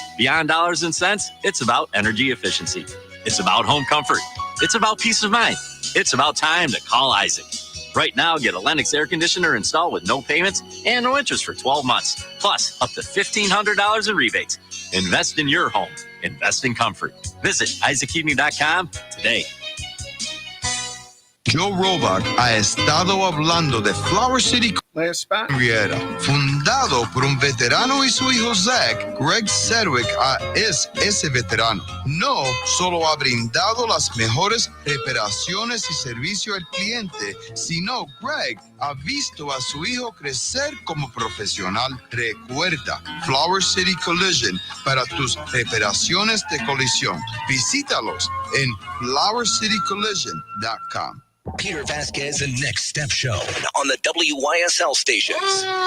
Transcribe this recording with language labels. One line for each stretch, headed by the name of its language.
English: Beyond dollars and cents, it's about energy efficiency. It's about home comfort. It's about peace of mind. It's about time to call Isaac. Right now, get a Lennox air conditioner installed with no payments and no interest for 12 months, plus up to $1,500 in rebates. Invest in your home. Invest in comfort. Visit isaacheating.com today.
Spanish: Joe Roback ha estado hablando de Flower City Riviera, fundado por un veterano y su hijo Zach. Greg Sedgwick es ese veterano. No solo ha brindado las mejores reparaciones y servicio al cliente, sino Greg ha visto a su hijo crecer como profesional. Recuerda, Flower City Collision para tus reparaciones de colisión. Visítalos en flowercitycollision.com.
English: Peter Vasquez and Next Step Show on the WYSL stations.